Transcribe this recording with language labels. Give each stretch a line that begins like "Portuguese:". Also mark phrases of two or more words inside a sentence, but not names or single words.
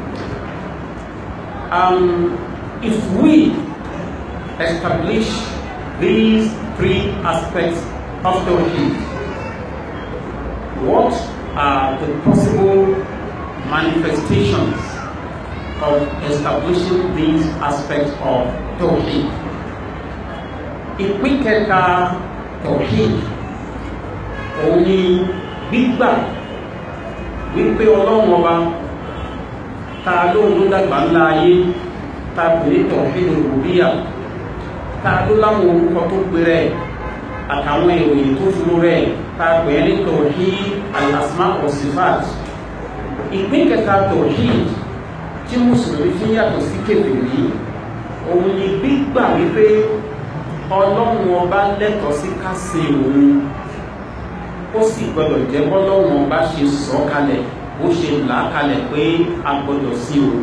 English: If we establish these three aspects of Tawheed, what are the possible manifestations of establishing these aspects of Tawheed?
Yoruba: Ìpín kẹta Tawheed òun ni gbígbà wípé Ọlọ́run ọba ta ló ń dàgbà ńlá ayé, ta pè ní
Arabic: توحيد الألوهية,
Yoruba: ta ló láwọn orúkọ tó pè rẹ̀ àtàwọn ìròyìn tó fún rẹ̀, ta pè ní
Arabic: توحيد الأسماء والصفات.
Yoruba: Ìpín kẹta Tawheed tí Mùsùlùmí fi yàtọ̀ sí kèfèrí òun ni gbígbà wípé Ọlọ́run ọba lẹ́tọ̀ọ́ sí ká sìn òun, ó sì gbọdọ̀ jẹ́ bọ́lọ́run ọba ṣe sọ kalẹ̀, ó ṣe là kalẹ̀ pé a gbọdọ̀ sìn òun.